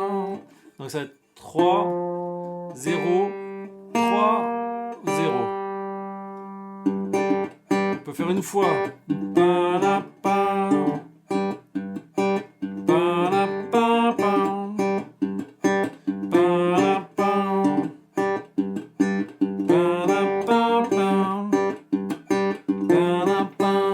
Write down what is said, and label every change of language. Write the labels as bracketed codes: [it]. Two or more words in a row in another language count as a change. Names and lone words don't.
[fr] Donc ça va être 3, 0, 3, 0. On peut faire une fois. Pa-la-pa, pa-la-pa-pa, pa-la-pa, pa-la-pa-pa, pa-la-pa.